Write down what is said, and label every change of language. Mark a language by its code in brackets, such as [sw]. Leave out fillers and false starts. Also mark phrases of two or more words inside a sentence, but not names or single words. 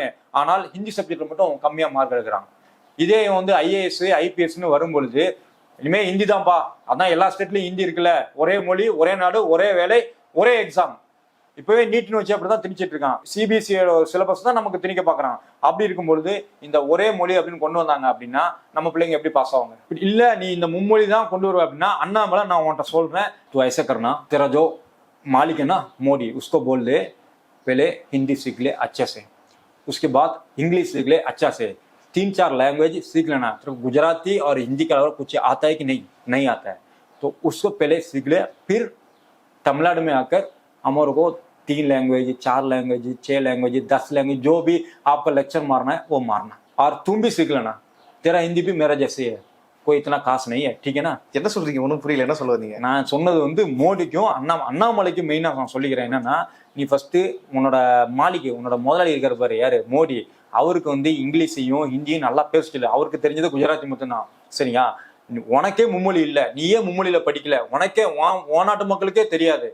[ta] ஆனால் ஹிந்தி சப்ஜெக்ட்ல மட்டும் கம்மியா மார்க் எடுக்கிறான். இதே வந்து ஐஏஎஸ் ஐபிஎஸ்ன்னு வரும்பொழுது இனிமே ஹிந்தி தான்ப்பா, அதான் எல்லா ஸ்டேட்லயும் ஹிந்தி இருக்குல்ல, ஒரே மொழி ஒரே நாடு ஒரே வேலை ஒரே எக்ஸாம். இப்பவே நீட்னு வச்சு அப்படிதான் திணிச்சிட்டு இருக்கான். சிபிஎஸ்சியோட சிலபஸ் தான் நமக்கு திணிக்க பாக்குறான். அப்படி இருக்கும்பொழுது இந்த ஒரே மொழி அப்படின்னு கொண்டு வந்தாங்க அப்படின்னா நம்ம பிள்ளைங்க எப்படி பாஸ் ஆவாங்க? இல்ல நீ இந்த மும்மொழி தான் கொண்டு வருவ அப்படின்னா அண்ணாமலை நான் உன்கிட்ட சொல்றேன், [hi] तू ऐसा करना, तेरा जो मालिक है ना मोदी, उसको बोल दे पहले हिंदी सीख ले अच्छे से, उसके बाद इंग्लिश सीख ले अच्छा से, 3-4 लैंग्वेज सीख लेना, तो गुजराती और हिंदी के अलावा कुछ आता है कि नहीं आता है, तो उसको पहले सीख ले, फिर तमिलनाडु में आकर हमारे को 3 लैंग्वेज 4 लैंग्वेज 6 लैंग्वेज 10 लैंग्वेज जो भी आपका लेक्चर मारना है वो मारना, और तुम भी सीख लेना, तेरा हिंदी भी मेरा जैसे है, कोई इतना खास नहीं है, ठीक है ना? [ta] என்ன சொல்றீங்க? ஒன்றும் புரியல, என்ன சொல்ல வந்தீங்க? நான் சொன்னது வந்து மோடிக்கும் அண்ணாமலைக்கும் மெயினா நான் சொல்லிக்கிறேன். என்னன்னா, நீ ஃபர்ஸ்ட் உன்னோட மாளிகை உன்னோட முதலாளி இருக்கிற பாரு யாரு, மோடி, அவருக்கு வந்து இங்கிலீஷையும் ஹிந்தியும் நல்லா பேசிட்டு, அவருக்கு தெரிஞ்சது குஜராத்தி மட்டும்தான். சரியா? உனக்கே மும்மொழி இல்லை, நீயே மும்மொழியில படிக்கல, உனக்கே உன் நாட்டு மக்களுக்கே தெரியாது.